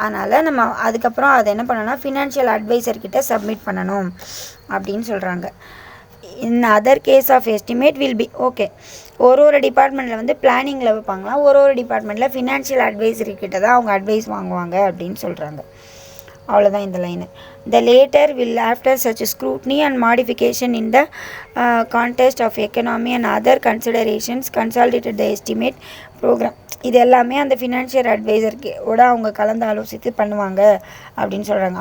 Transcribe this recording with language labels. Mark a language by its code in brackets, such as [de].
[ta] அதனால் நம்ம அதுக்கப்புறம் அதை என்ன பண்ணணும்னா ஃபினான்ஷியல் அட்வைசர்கிட்ட சப்மிட் பண்ணணும் அப்படின்னு சொல்கிறாங்க. [en] In other case of estimate will be okay. [ta] ஒரு டிபார்ட்மெண்ட்டில் வந்து பிளானிங்கில் வைப்பாங்களாம், ஒரு டிபார்ட்மெண்ட்டில் ஃபினான்ஷியல் அட்வைசர்கிட்ட தான் அவங்க அட்வைஸ் வாங்குவாங்க அப்படின்னு சொல்கிறாங்க. அவ்வளோதான் இந்த line. [en] The later will after such scrutiny and modification in the context of economy and other considerations consolidated the estimate program. [ta] இது எல்லாமே அந்த ஃபினான்ஷியல் அட்வைசர்க்கோட அவங்க கலந்து ஆலோசித்து பண்ணுவாங்க அப்படின்னு சொல்கிறாங்க.